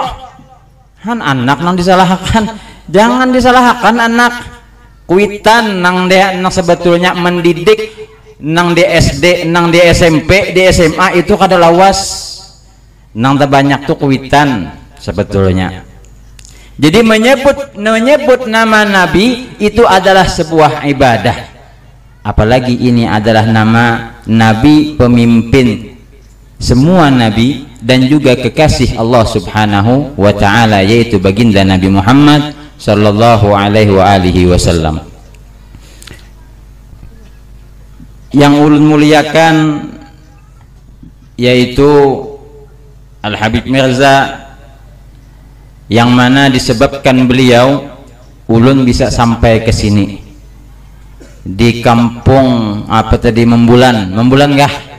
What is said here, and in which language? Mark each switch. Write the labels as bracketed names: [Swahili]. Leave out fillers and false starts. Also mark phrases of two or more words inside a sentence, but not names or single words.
[Banjar] Han anak nang disalahkan, jangan disalahkan anak. Kuitan nang dia nang sebetulnya mendidik nang di SD, nang di SMP, di SMA itu kada lawas. Nang terbanyak tuh kuitan sebetulnya. [Indonesian] Jadi menyebut nama Nabi itu adalah sebuah ibadah. Apalagi ini adalah nama Nabi pemimpin semua Nabi dan juga kekasih Allah [Arabic] Subhanahu wa ta'ala, [Indonesian] yaitu baginda Nabi Muhammad [Arabic] sallallahu alaihi wasallam. [Indonesian] Yang ulun muliakan yaitu Al-Habib Mirza, yang mana disebabkan beliau ulun bisa sampai ke sini di kampung apa tadi, Membulan kah?